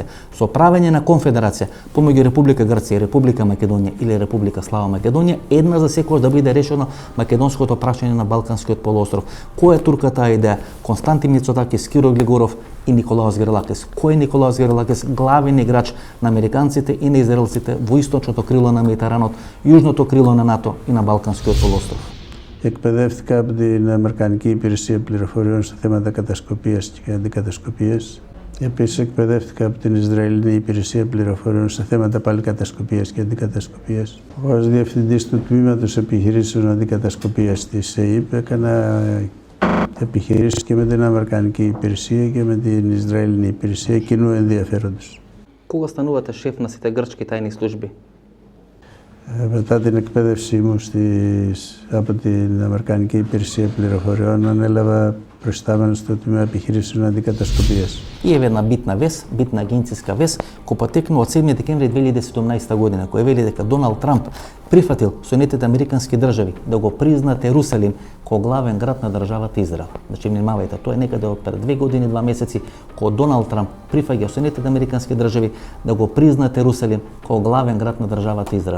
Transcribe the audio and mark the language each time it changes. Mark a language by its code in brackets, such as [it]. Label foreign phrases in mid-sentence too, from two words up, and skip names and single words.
[mk] Со правење на конфедерација помеѓу Република Грција и Република Македонија или Република Слава Македонија, една за секојаш да биде решено македонското прашање на Балканскиот полуостров. Која е турката идеја? Константин Мицотакис, Киро Глигоров и Николаос Грилакис. Кој е Николаос Грилакис? Главен играч на американците и на израелците во источното крило на Медитеранот, јужното крило на НАТО и на Балканскиот полуостров. [el] Εκπαιδεύτηκα από την Αμερικανική Υπηρεσία Πληροφοριών σε θέματα κατασκοπίας και αντικατασκοπίας. Επίσης εκπαιδεύτηκα από την Ισραηλινή Υπηρεσία Πληροφοριών σε θέματα πάλι κατασκοπίας και αντικατασκοπίας. Εγώ ως διευθυντής του τμήματος επιχειρήσεων αντικατασκοπίας της ΕΕΠ έκανα επιχειρήσεις και με την Αμερικανική Υπηρεσία και με την Ισραηλινή Υπηρεσία κοινού ενδιαφέροντος. [mk] Кога станувате шеф на сите грчки тајни служби? [el] Μετά την εκπαίδευσή μου από την Αμερικανική Υπηρεσία Πληροφοριών ανέλαβα προϊστάμενος του Τμήμα Επιχειρήσεων Αντικατασκοπίας. [mk] И еве една битна вест, битна агенцијска вест, која потекнува од 7 декември 2017 година, која вели дека Доналд Трамп прифатил Соединетите Американски држави да го признат Ерусалим како главен град на државата Израел. Значи, внимавајте, тоа е некаде од пред 2 години, 2 месеци, кога Доналд Трамп прифаќа Соединетите Американски држави да го признат Ерусалим како главен град на државата Израел.